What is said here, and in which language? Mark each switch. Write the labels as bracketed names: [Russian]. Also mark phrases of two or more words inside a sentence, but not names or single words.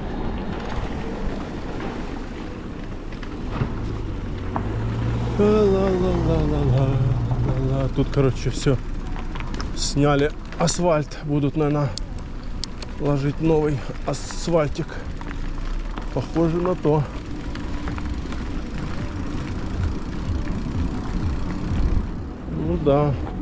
[Russian] Ла-ла-ла. Ла-ла-ла-ла-ла-ла-ла. Тут, короче, все сняли асфальт. Будут, наверное, ложить новый асфальтик. Похоже на то. Ну да.